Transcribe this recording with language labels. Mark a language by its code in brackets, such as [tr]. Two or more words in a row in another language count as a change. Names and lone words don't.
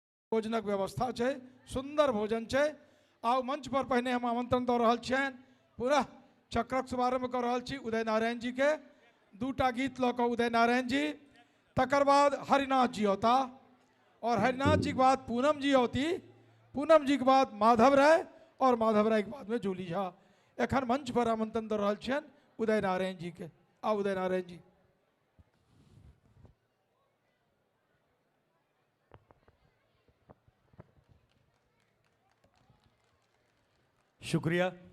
[mai] भोजनक व्यवस्था है, सुंदर भोजन है। आउ मंच पर पहने हम आमंत्रण दऽ रहल छियनि। पूरा चक्रक शुभारंभ कर रहल छी उदय नारायण जी के। दूटा गीत लऽ कऽ उदय नारायण जी, तकर बाद हरिनाथ जी होता, और हरिनाथ जी के बाद पूनम जी होती, पूनम जी के बाद माधव राय, और माधव राय के बाद में जूली झा। एखन मंच पर आमंत्रण दऽ रहल छियनि उदय नारायण जी के। आ उदय नारायण जी। शुक्रिया।